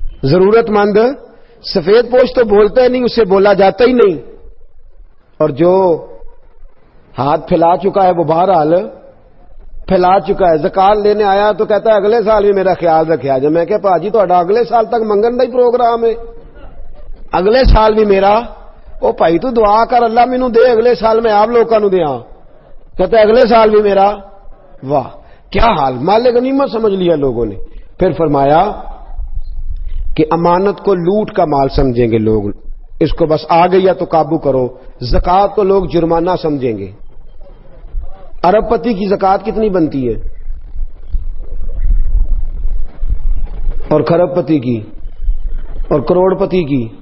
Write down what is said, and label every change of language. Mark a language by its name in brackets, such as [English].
[Urdu] ضرورت مند سفید پوش تو بولتا ہی نہیں، اس سے بولا جاتا ہی نہیں، اور جو ہاتھ پھیلا چکا ہے وہ بہرحال پھیلا چکا ہے. زکات لینے آیا تو کہتا ہے اگلے سال بھی میرا خیال رکھا جائے. [Punjabi] میں کہ پاجی تو اگلے سال تک منگن دا ہی پروگرام ہے، [Urdu] اگلے سال بھی میرا. [Punjabi] او بھائی تو دعا کر اللہ مینوں دے اگلے سال میں آپ لوگوں نوں دیاں. [Urdu] کہتا ہے اگلے سال بھی میرا. واہ کیا حال، مال غنیمت سمجھ لیا لوگوں نے. پھر فرمایا کہ امانت کو لوٹ کا مال سمجھیں گے لوگ، اس کو بس آ گئی تو قابو کرو. زکات کو لوگ جرمانہ سمجھیں گے. ارب پتی کی زکات کتنی بنتی ہے اور کھرب پتی کی اور کروڑ پتی کی؟